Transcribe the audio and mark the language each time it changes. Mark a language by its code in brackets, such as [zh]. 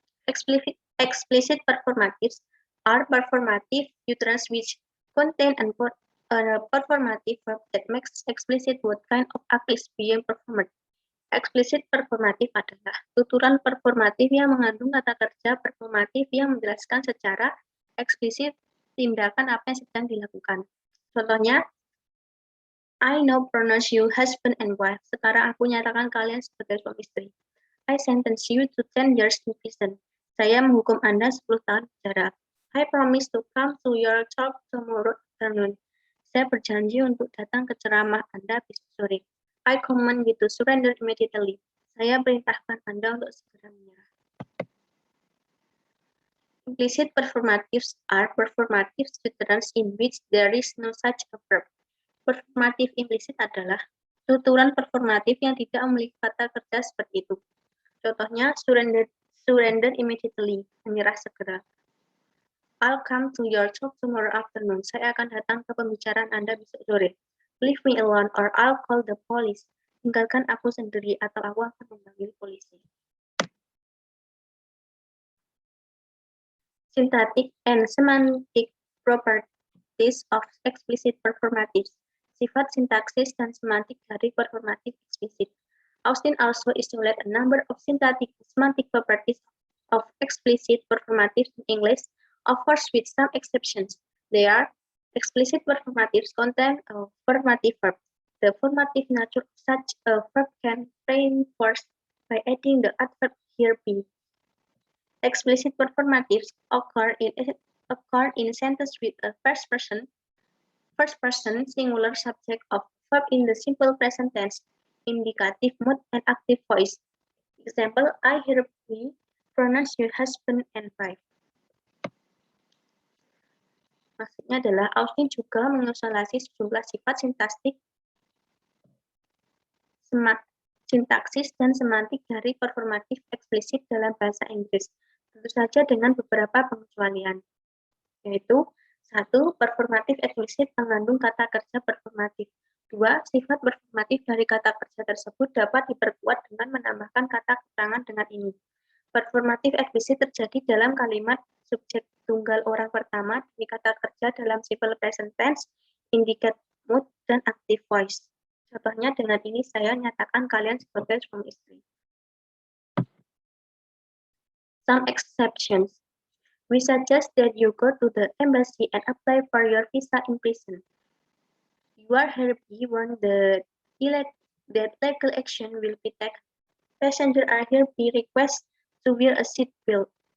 [en] Explicit performatives are performative utterances which contain a performative verb that makes explicit what kind of act is being performed. [id] Explicit performatif adalah tuturan performatif yang mengandung kata kerja performatif yang menjelaskan secara eksplisit tindakan apa yang sedang dilakukan. [en] Contohnya, I now pronounce you husband and wife. [id] Sekarang aku nyatakan kalian sebagai suami istri. [en] I sentence you to 10 years in prison. [id] Saya menghukum Anda 10 tahun penjara. [en] I promise to come to your talk tomorrow afternoon. [id] Saya berjanji untuk datang ke ceramah Anda besok sore. [en] I command you to surrender immediately. [id] Saya perintahkan Anda untuk segera menyerah. [en] Implicit performatives are performative utterances in which there is no such a verb. [id] Performatif implisit adalah tuturan performatif yang tidak memiliki kata kerja seperti itu. Contohnya, [en] surrender immediately, [id] menyerah segera. [en] I'll come to your talk tomorrow afternoon. [id] Saya akan datang ke pembicaraan Anda besok sore. [en] Leave me alone or I'll call the police. [id] Tinggalkan aku sendiri atau aku akan memanggil polisi. [en] Syntactic and semantic properties of explicit performatives. [id] Sifat sintaksis dan semantik dari performatif eksplisit. [en] Austin also isolate a number of syntactic and semantic properties of explicit performatives in English, of course with some exceptions. They are explicit performatives contain a formative verb. The formative nature of such a verb can reinforced by adding the adverb here be. Explicit performatives occur in sentence with a first person singular subject of verb in the simple present tense, indicative mood, and active voice. Example, I hereby pronounce your husband and wife. [id] Maksudnya adalah Austin juga mengisolasi sejumlah sifat sintaksis dan semantik dari performatif eksplisit dalam bahasa Inggris, tentu saja dengan beberapa pengecualian, yaitu 1. Performatif eksplisit mengandung kata kerja performatif. 2. Sifat performatif dari kata kerja tersebut dapat diperkuat dengan menambahkan kata keterangan dengan ini. Performatif eksplisit terjadi dalam kalimat subjek tunggal orang pertama dari kata kerja dalam simple present tense, indicate mood, dan active voice. Contohnya dengan ini saya nyatakan kalian sebagai suami istri. [en] Some exceptions. We suggest that you go to the embassy and apply for your visa in prison. You are hereby warned that legal action will be taken. Passengers are hereby requested to wear a seat belt.